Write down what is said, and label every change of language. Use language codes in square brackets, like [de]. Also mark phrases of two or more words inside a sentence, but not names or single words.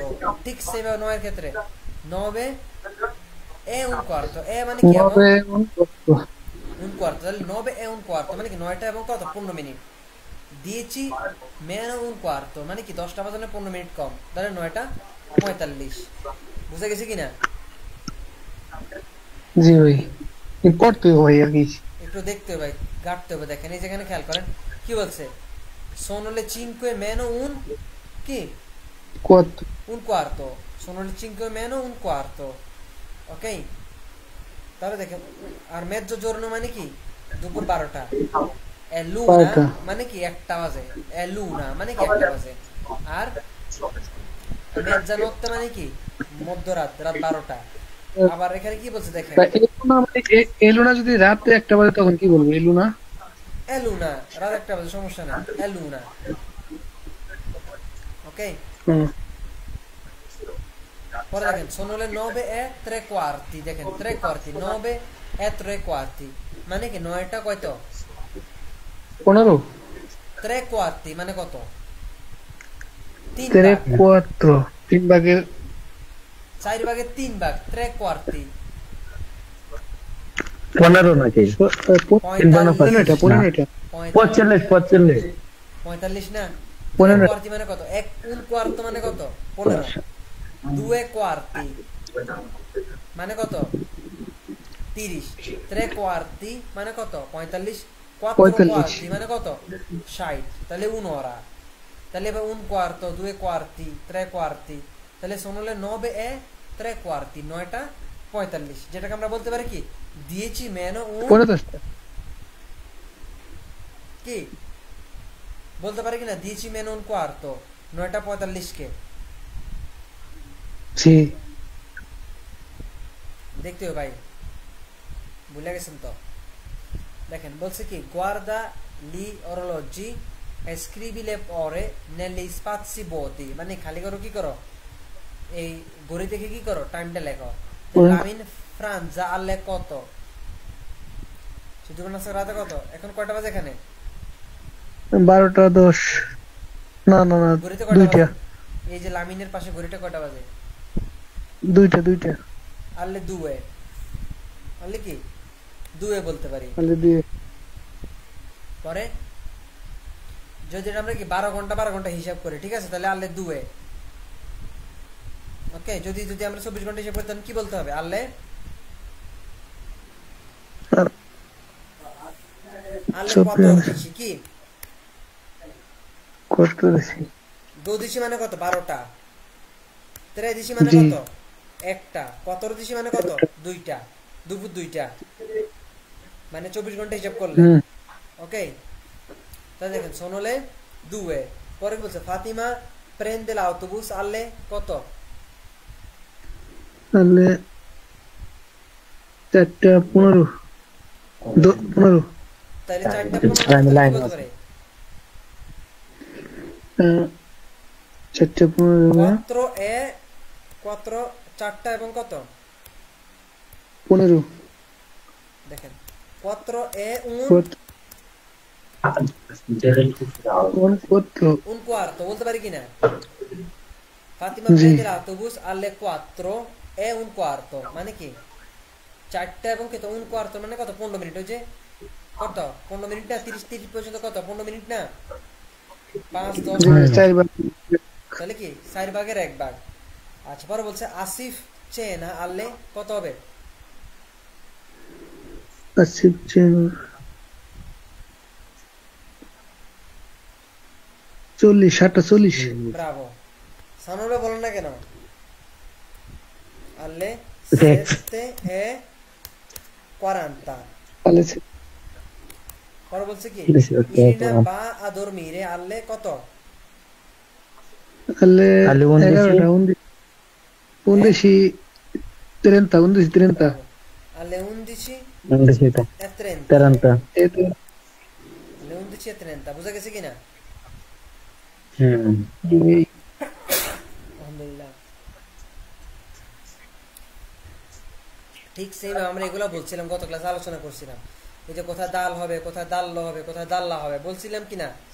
[bn] ঠিক সেভাবে 9 এর ক্ষেত্রে [it] 9 e un quarto, [bn] মানে কি [it] un quarto, [bn] তাহলে [it] 9 e un quarto [bn] মানে কি 9টা এবং কত 15 মিনিট। [it] 10 meno un quarto [bn] মানে কি 10টা বাজে 15 মিনিট কম, তাহলে 9:45। বুঝা গেছে কিনা? জি ভাই পড়তে ভাই আর কি একটু দেখতে হবে ভাই, গাটতে হবে। দেখেন এই যেখানে খেয়াল করেন কি বলছে, [it] sono le 5 meno un কি un quarto, sono le 5 meno un quarto, [bn] ok? তাহলে দেখেন, আর mezzogiorno মানে কি দুপুর 12টা, [it] è l'una [bn] মানে কি 1টা বাজে, [it] è l'una [bn] মানে কি 1টা বাজে, আর mezzanotte মানে কি মধ্যরাত, রাত 12টা। আবার এখানে কি বলছে দেখেন, এলুনা যদি রাত 1টা বাজে তখন কি বলবো? এলুনা রাত 1টা বাজে সমস্যা না, এলুনা, ওকে? পরে দেখেন [it] sono le 9 e 3 quarti, [bn] দেখেন [it] 3 quarti 9 e 3 quarti [bn] মানে কি 9টা কত? 15। [it] 3 quarti [bn] মানে কত? 3 4 3 ভাগের 4 ভাগের 3 ভাগ [it] 3 quarti [bn] 15 নাকি 45 না [it] 3 quarti [bn] মানে কত? [it] un quarto [bn] মানে কত? 15। [it] 2 quarti [bn] মানে কত? 30। [it] 3 quarti [bn] মানে কত? 45। quattro 45 quarti মানে কত 60 তাহলে un'ora তাহলে এবার [it] un quarto 2 quarti 3 quarti [bn] তাহলে [it] sono le 9 e 3 quarti [bn] 9টা 45 যেটাকে আমরা বলতে পারি কি [it] 10 meno un [bn] 45টা কি বলতে পারি কি না [it] 10 meno un quarto [bn] 9টা 45 কে জি দেখতে হবে ভাই ভুলে গেছেন তো দেখেন বলছে কি [it] guarda gli orologi e scrivi le ore negli spazi vuoti [bn] মানে খালি করো কি করো এই ঘড়ি দেখে কি করো টাইমটা লেখো লামিন ফ্রান্সা alle কত শুধু না রাতে কত এখন কয়টা বাজে এখানে 12টা 10 না না না ঘড়িতে কয়টা দুইটা বাজে এই যে লামিনের পাশে ঘড়িটা কয়টা বাজে দুইটা [it] alle due alle [bn] কি দুয়ে বলতে পারি তাহলে দিয়ে পরে যদি আমরা কি 12 ঘন্টা হিসাব করি ঠিক আছে তাহলে [it] alle due [bn] ওকে যদি আমরা 24 ঘন্টা হিসাব করি তাহলে কি বলতে হবে [it] alle alle 14 [bn] কি কষ্ট বেশি 12 মানে কত 12টা 13 মানে জি। কত একটা 14 মানে কত দুইটা দুপুর 2টা মানে 24 ঘন্টা হিসাব করলে ওকে তাহলে দেখেন সোনলে 2 পরে কি বলছে ফাতিমা [it] prende l'autobus alle [bn] কত তাহলে 4টা 15 15 তাহলে 4টা আমি লাইন 15 আছে। করে 4টা 15 [it] 4 e 4 [bn] 4টা এবং কত 15 দেখেন [it] 4 e un un quarto [bn] বলতে পারি কিনা ফাতিমা জি। [it] prende l'autobus alle 4 e un quarto [bn] মানে কি 4টা এবং কত [it] un quarto [bn] মানে কত 15 মিনিট হচ্ছে কত 15 মিনিট না 30 পর্যন্ত কত 15 মিনিট না 5 10 4 বার তাহলে কি 4 ভাগের 1 ভাগ আচ্ছা পরে বলছে আসিফ চেনা alle কত হবে 40 ব্রাভো সানোরে বলেন না কেন alle [it] Sette. 7 e 40 [bn] তাহলে পরে বলছে কি [it] Sì, ok, ইরিনা però. va a dormire alle কত alle Alle 11. 11 11:30 Bravo. Alle 11 Non riuscite. e 30 40. alle 11 e 30 [bn] বুঝা গেছে কিনা আলহামদুলিল্লাহ ঠিক সেম আমরা এগুলো বলছিলাম গত ক্লাসে আলোচনা করছিলাম এই যে কোথায় দাল হবে কোথায় দাল্ল হবে কোথায় দাল্লা হবে বলছিলাম কিনা